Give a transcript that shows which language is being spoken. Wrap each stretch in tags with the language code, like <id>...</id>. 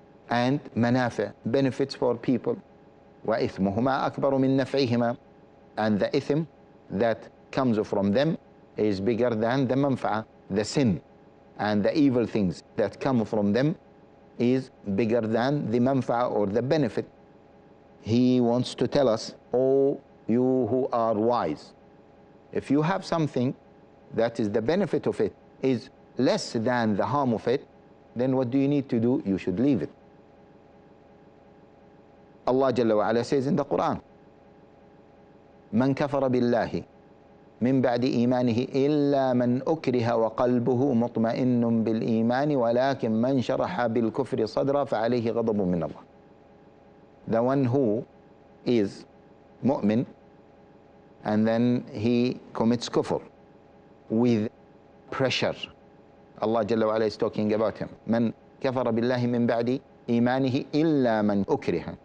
<en>and منافع, benefits for people.</en> <ar>وإثمهما أكبر من نفعهما,</ar> <en>and the ithm that comes from them is bigger than the manfa'a, the sin and the evil things that come from them is bigger than the manfa'a or the benefit. He wants to tell us, oh, you who are wise, if you have something that is the benefit of it is less than the harm of it, then what do you need to do? You should leave it. Allah Jalla wa Ala says in the Quran,</en> <ar>من كفر بالله من بعد إيمانه إلا من أكره وقلبه مطمئن بالإيمان ولكن من شرح بالكفر صدرا فعليه غضب من الله.</ar> <en>The one who is mu'min and then he commits kufr with pressure. Allah Jalla wa Ala is talking about him.</en> <ar>من كفر بالله من بعد إيمانه إلا من أكره.</ar>